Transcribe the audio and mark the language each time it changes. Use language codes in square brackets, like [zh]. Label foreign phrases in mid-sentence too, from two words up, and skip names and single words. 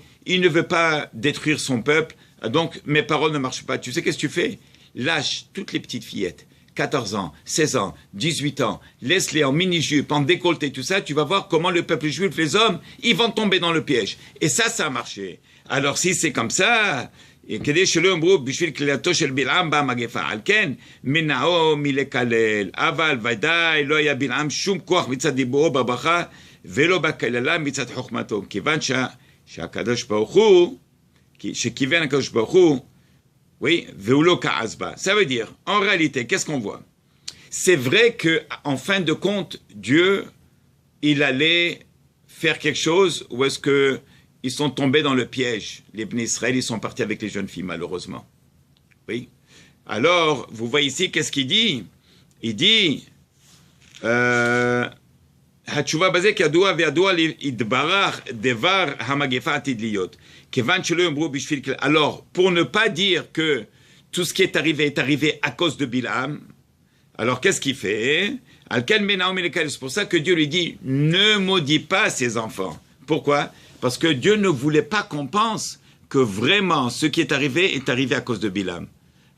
[fr] Il ne veut pas détruire son peuple. Donc, mes paroles ne marchent pas. Tu sais qu'est-ce que tu fais? Lâche toutes les petites fillettes. 14 ans, 16 ans, 18 ans. Laisse-les en mini-jupe, en décolleté, tout ça. Tu vas voir comment le peuple juif, les hommes, ils vont tomber dans le piège. Et ça a marché. Alors, si c'est comme ça... [he] כדי שלא יאמרו בשביל כלילתו של בלעם באה מגפה. על כן, מנעו מלקלל. אבל ודאי לא היה בלעם שום כוח מצד דיבורו בברכה, ולא בקללה מצד חוכמתו. כיוון שהקדוש ברוך הוא, שכיוון הקדוש ברוך הוא, oui, והוא לא כעס בה. [fr] Ça veut dire, en réalité, qu'est-ce qu'on voit? C'est vrai qu'en fin de compte, Dieu, il allait faire quelque chose, ou est-ce que ils sont tombés dans le piège. Les Bnei Israël, ils sont partis avec les jeunes filles, malheureusement. Oui. Alors, vous voyez ici, qu'est-ce qu'il dit? Il dit, [he] התשובה בזה כידוע וידוע להתברך דבר המגפה עתיד להיות. כיוון שלא יאמרו בשביל... [fr] Alors, pour ne pas dire que tout ce qui est arrivé à cause de Bil'am, alors qu'est-ce qu'il fait? C'est pour ça que Dieu lui dit, ne maudis pas ses enfants. Pourquoi? Parce que Dieu ne voulait pas qu'on pense que vraiment ce qui est arrivé à cause de Bil'am.